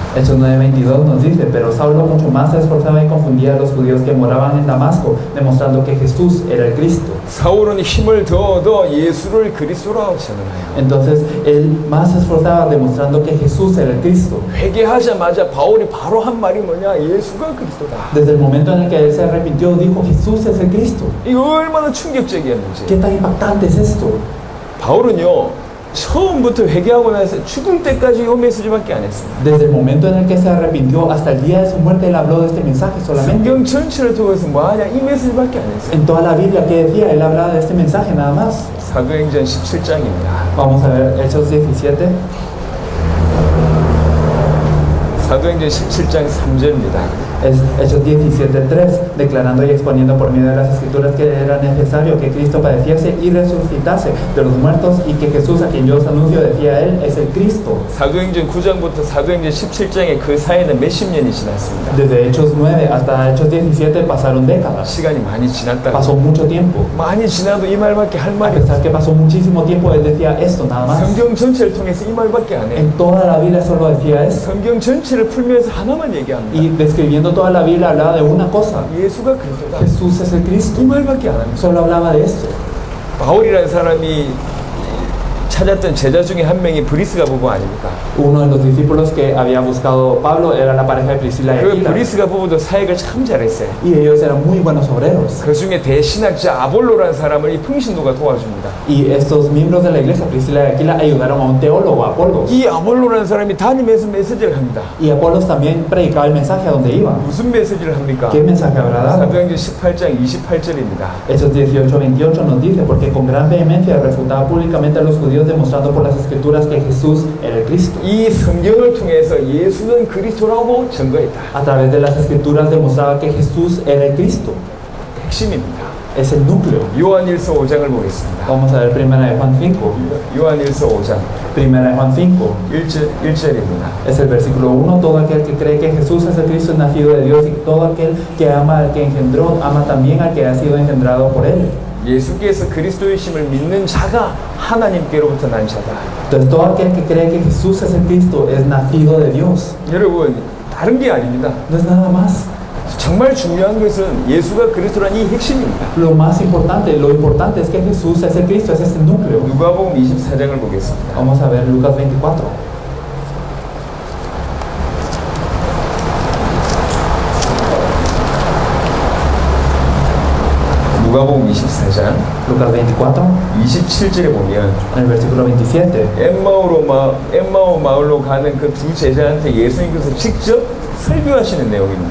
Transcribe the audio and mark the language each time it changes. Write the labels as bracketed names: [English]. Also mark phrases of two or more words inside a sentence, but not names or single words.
[Spanish] Hechos 9:22 nos dice, pero Saulo mucho más se esforzaba y confundía a los judíos que moraban en Damasco, demostrando que Jesús era el Cristo. [Korean] 사울은 힘을 더 예수를 그리스도라고 전하나요. [Spanish] Entonces él más se esforzaba demostrando que Jesús era el Cristo. [Korean] 회개하자마자 바울이 바로 한 말이 뭐냐? 예수가 그리스도다. [Spanish] Desde el momento en el que él se arrepintió, dijo, Jesús es el Cristo. [Korean] 이거 얼마나 충격적이었는지. [Spanish] ¿Qué tan impactante es esto? [Korean] 바울은요 처음부터 회개하고 나서 죽을 때까지 이 메시지밖에 안 했어요. [Spanish] Desde el momento en el que se arrepintió hasta el día de su muerte, él habló de este mensaje solamente. [Korean] 성경 전체를 통해서 뭐하냐? 이 메시지밖에 안 했어요. [Spanish] En toda la Biblia que decía, él hablaba de este mensaje nada más. [Korean] 사도행전 17장입니다. [Spanish] Vamos a ver Hechos 17. [Korean] 사도행전 17장 3절입니다. [Spanish] Es Hechos 17:3, declarando y exponiendo por medio de las escrituras que era necesario que Cristo padeciese y resucitase de los muertos y que Jesús, a quien yo os anuncio, decía él, es el Cristo. [Korean] 사도행전 9장부터 사도행전 17장의 그 사이에는 몇십 년이 지났습니다. [Spanish] Desde Hechos 9 hasta Hechos 17 pasaron décadas. [Korean] 시간이 많이 지났다. [Spanish] Pasó mucho tiempo. [Korean] 많이 지나도 이 말밖에 할 [Spanish] A [Korean] 말이 [Spanish] pesar [Korean] 없어요. [Spanish] que pasó muchísimo tiempo, él decía esto nada más. [Korean] 성경 전체를 통해서 이 말밖에 안 해요. [Spanish] En toda la Biblia solo decía esto. [Korean] 성경 전체를 풀면서 하나만 얘기합니다. [Spanish] Y describiendo toda la Biblia hablaba de una cosa. [Korean] 예수가 그리스도다. [Spanish] Jesús es el Cristo. [Korean] 이 말밖에 안 합니다. [Spanish] Solo hablaba de esto. [Korean] 바울이라는 사람이 찾았던 제자 중에 한 명이 브리스가 부부 아닙니까? [Spanish] Uno de los discípulos que había buscado Pablo era la pareja de Priscila y [Korean] 그 [Spanish] Aquila. [Korean] 브리스가 부부도 사역을 참 잘했어요. [Spanish] Y ellos eran muy buenos obreros. [Korean] 그 중에 대신학자 아볼로라는 사람을 이 평신도가 도와줍니다. [Spanish] Y estos miembros de la iglesia, Priscila y Aquila, ayudaron a un teólogo, a Apolos. [Korean] 이 아볼로라는 사람이 다니면서 메시지를 합니다. [Spanish] Y Apolos también predicaba el mensaje a donde iba. [Korean] 무슨 메시지를 합니까? [Spanish] ¿Qué mensaje habrá dado? [Korean] 사도행전 18장 28절입니다. [Spanish] Hechos 18:28 nos dice, porque con gran vehemencia refutaba públicamente a los judíos demostrando por las escrituras que Jesús era el Cristo. [Korean] 이 성경을 통해서 예수는 그리스도라고 증거했다. [Spanish] A través de las escrituras demostraba que Jesús era el Cristo. [Korean] 핵심입니다. [Spanish] Es el núcleo. [Korean] 요한일서 5장을 보겠습니다. [Spanish] Vamos a ver primera de Juan 5. [Korean] 요한일서 5장 [Spanish] Primera de Juan 5. [Korean] 1절입니다. [Spanish] Es el versículo 1. Todo aquel que cree que Jesús es el Cristo es nacido de Dios, y todo aquel que ama al que engendró, ama también al que ha sido engendrado por él. [Korean] 예수께서 그리스도이심을 믿는 자가 하나님께로부터 난 자다. [Spanish] Entonces todo aquel que cree que Jesús es el Cristo es nacido de Dios. [Korean] 여러분, 다른 게 아닙니다. [Spanish] No es nada más. [Korean] 정말 중요한 것은 예수가 그리스도란 이 핵심입니다. [Spanish] Lo importante es que Jesús es el Cristo, es este núcleo. [Korean] 누가복음 24장을 보겠습니다. [Spanish] Vamos a ver Lucas 24. [Korean] 누가복음 24장 [Spanish] Lucas 24, [Korean] 27절에 보면 [Spanish] en el versículo 27. [Korean] 엠마오 마을로 가는 그 두 제자한테 예수님께서 직접 설교하시는 내용입니다.